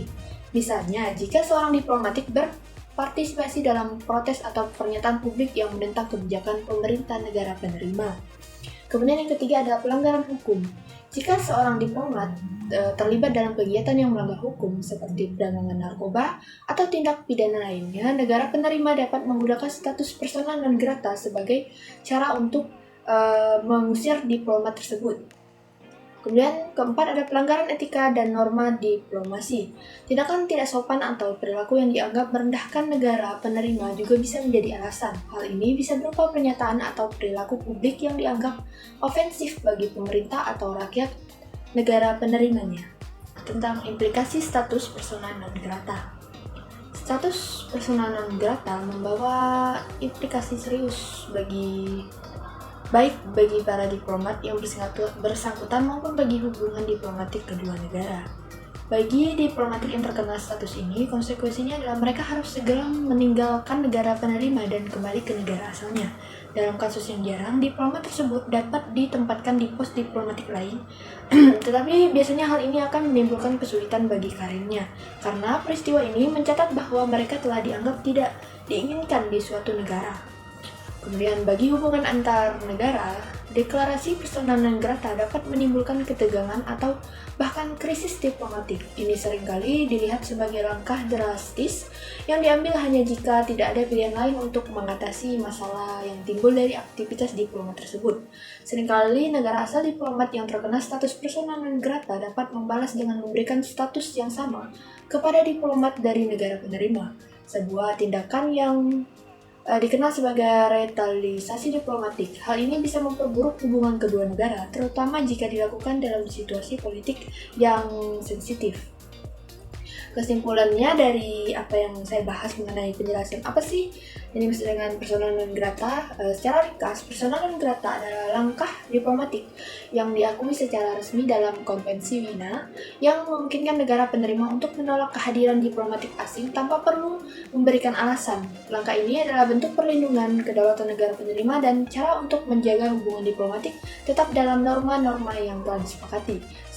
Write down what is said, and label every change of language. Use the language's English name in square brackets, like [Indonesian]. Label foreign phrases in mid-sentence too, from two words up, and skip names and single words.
[Indonesian] Misalnya, jika seorang diplomatik berpartisipasi dalam protes atau pernyataan publik yang menentang kebijakan pemerintah negara penerima. Kemudian yang ketiga adalah pelanggaran hukum. Jika seorang diplomat terlibat dalam kegiatan yang melanggar hukum seperti perdagangan narkoba atau tindak pidana lainnya, negara penerima dapat menggunakan status [Latin] persona non grata [Indonesian] sebagai cara untuk mengusir diplomat tersebut. Kemudian keempat ada pelanggaran etika dan norma diplomasi. Tindakan tidak sopan atau perilaku yang dianggap merendahkan negara penerima juga bisa menjadi alasan. Hal ini bisa berupa pernyataan atau perilaku publik yang dianggap ofensif bagi pemerintah atau rakyat negara penerimanya. Tentang implikasi status [Latin] persona non grata. [Indonesian] Status [Latin] persona non grata [Indonesian] membawa implikasi serius baik bagi para diplomat yang bersangkutan maupun bagi hubungan diplomatik kedua negara. Bagi diplomatik yang terkena status ini, konsekuensinya adalah mereka harus segera meninggalkan negara penerima dan kembali ke negara asalnya. Dalam kasus yang jarang, diplomat tersebut dapat ditempatkan di pos diplomatik lain, tetapi biasanya hal ini akan menimbulkan kesulitan bagi karirnya, karena peristiwa ini mencatat bahwa mereka telah dianggap tidak diinginkan di suatu negara. Kemudian bagi hubungan antar negara, deklarasi [Latin] persona non grata [Indonesian] dapat menimbulkan ketegangan atau bahkan krisis diplomatik. Ini seringkali dilihat sebagai langkah drastis yang diambil hanya jika tidak ada pilihan lain untuk mengatasi masalah yang timbul dari aktivitas diplomat tersebut. Seringkali negara asal diplomat yang terkena status [Latin] persona non grata [Indonesian] dapat membalas dengan memberikan status yang sama kepada diplomat dari negara penerima. Sebuah tindakan yang dikenal sebagai retaliasi diplomatik. Hal ini bisa memperburuk hubungan kedua negara, terutama jika dilakukan dalam situasi politik yang sensitif. Kesimpulannya dari apa yang saya bahas mengenai penjelasan apa sih yang dimaksud dengan [Latin] persona non grata, [Indonesian] secara ringkas, [Latin] persona non grata [Indonesian] adalah langkah diplomatik yang diakui secara resmi dalam Konvensi Wina yang memungkinkan negara penerima untuk menolak kehadiran diplomatik asing tanpa perlu memberikan alasan. Langkah ini adalah bentuk perlindungan kedaulatan negara penerima dan cara untuk menjaga hubungan diplomatik tetap dalam norma-norma yang telah disepakati.